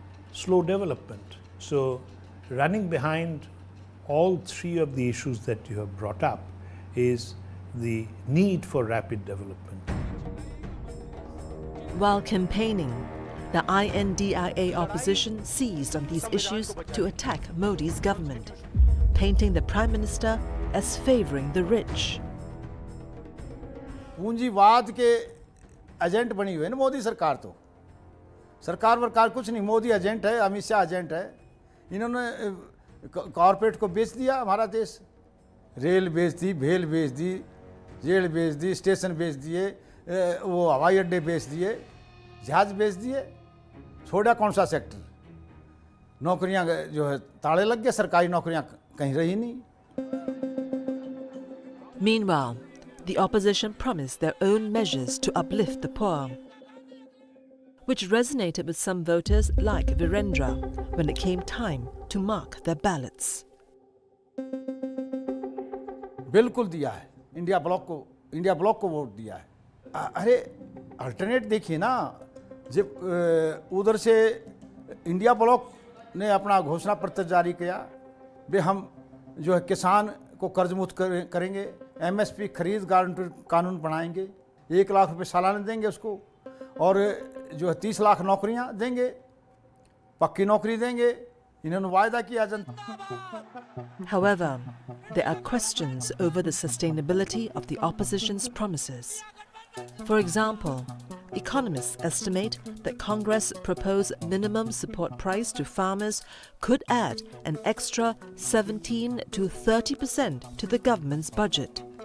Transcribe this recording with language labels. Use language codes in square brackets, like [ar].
[en] Slow development. So running behind all three of the issues that you have brought up is the need for rapid development. While campaigning, the INDIA opposition seized on these issues to attack Modi's government, painting the Prime Minister as favouring the rich. [hi] पूंजीवाद के agent बनी हुई है ना मोदी सरकार। तो सरकार वरकार कुछ नहीं, मोदी एजेंट है, अमित शाह एजेंट है। इन्होंने कॉरपोरेट को बेच दिया हमारा देश। रेल बेच दी, भेल बेच दी, जेल बेच दी, स्टेशन बेच दिए, वो हवाई अड्डे बेच दिए, जहाज बेच दिए। छोड़ा कौन सा सेक्टर? नौकरियां जो है ताले लग गए, सरकारी नौकरियां कहीं रही नहीं। [en] Meanwhile, the opposition promised their own measures to uplift the poor, which resonated with some voters like Virendra when it came time to mark their ballots. [hi] बिल्कुल दिया है, इंडिया ब्लॉक को वोट दिया है। अरे अल्टरनेट देखिए ना, जब उधर से इंडिया ब्लॉक ने अपना घोषणा पत्र जारी किया, वे हम जो है किसान को कर्ज मुक्त करेंगे, एमएसपी खरीद गारंटी कानून बनाएंगे, 1 लाख रुपए सालाना देंगे उसको, और जो है 30 लाख नौकरियां देंगे, पक्की नौकरी देंगे, इन्होंने वायदा किया जनता। [en] However, there are questions over the sustainability of the opposition's promises. For example, economists estimate that Congress' proposed minimum support price to farmers could add an extra 17 to 30% to the government's budget.